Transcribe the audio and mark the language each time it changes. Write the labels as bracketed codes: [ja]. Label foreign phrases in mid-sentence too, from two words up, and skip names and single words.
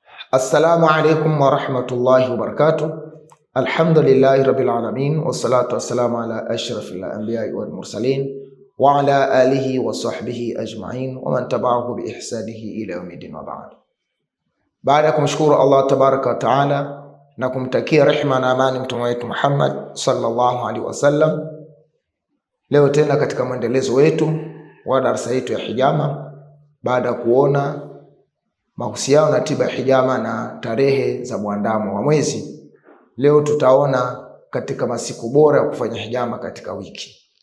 [ar] السلام عليكم ورحمة الله وبركاته. الحمد لله رب العالمين والصلاة والسلام على أشرف الأنبياء والمرسلين وعلى آله وصحبه أجمعين ومن تبعه بإحسانه إلى يوم الدين وبعد. [sw] Baada ya kumshukuru Allah [ar] تبارك وتعالى [sw] na kumtakia rehema na amani mtume wetu Muhammad [ar] صلى الله عليه وسلم, [sw] leo tena katika mwendelezo wetu wa darasa yetu ya hijama, baada ya kuona mahusiano na tiba ya hijama na tarehe za muandamo wa mwezi, leo tutaona katika masiku bora ya kufanya hijama katika wiki.